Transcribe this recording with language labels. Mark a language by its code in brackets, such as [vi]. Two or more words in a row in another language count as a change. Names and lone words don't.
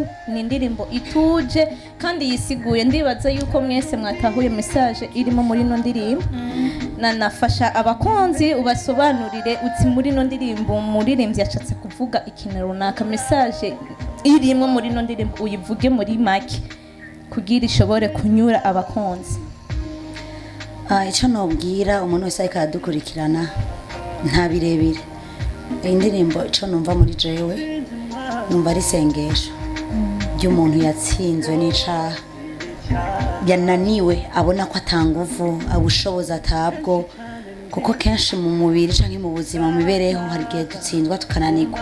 [rn] Ni indirimbo ituje kandi yisiguye. Ndibaza yuko mwese mwatahuye message irimo muri no ndirimbo. Nafasha abakonzi ubasobanurire uti muri no ndirimbo muririmbyi yacatse kuvuga ikintu runaka, message irimo muri no ndirimbo uyivuge muri make kugira ishobore kunyura abakonzi. Icyo nobwira umuntu wese ariko aradukurikirana nta birebire. Indirimbo icyo numva muri jewe numva ari sengesho ry'umuntu yatsinzwe n'icaha, yananiwe abona ko atanguvu abushoboza atabwo, kuko kenshi mu mubiri canke mu buzima mu mibereho hari igihe dutsinzwa tukananirwa.